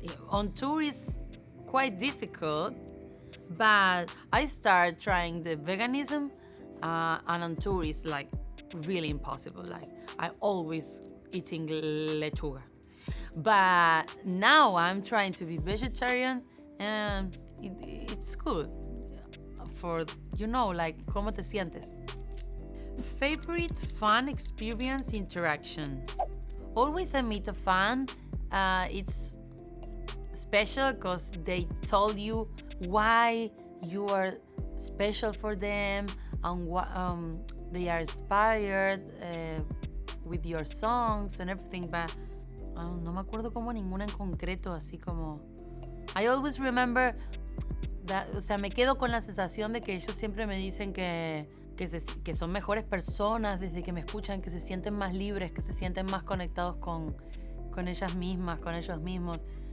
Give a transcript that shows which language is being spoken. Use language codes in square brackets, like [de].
[en] On tour is quite difficult, but I started trying the veganism And on tour it's like really impossible. Like I always eating lechuga. But now I'm trying to be vegetarian, and it's cool. For, like, [es] ¿cómo te sientes? [en] Favorite fan experience interaction. Always I meet a fan. It's special because they told you why you are special for them and what they are inspired with your songs and everything. [es] But no me acuerdo como ninguna en concreto, así como. [en] I always remember that, [es] o sea, me quedo con la sensación de que ellos siempre me dicen que son mejores personas desde que me escuchan, que se sienten más libres, que se sienten más conectados con ellas mismas, con ellos mismos.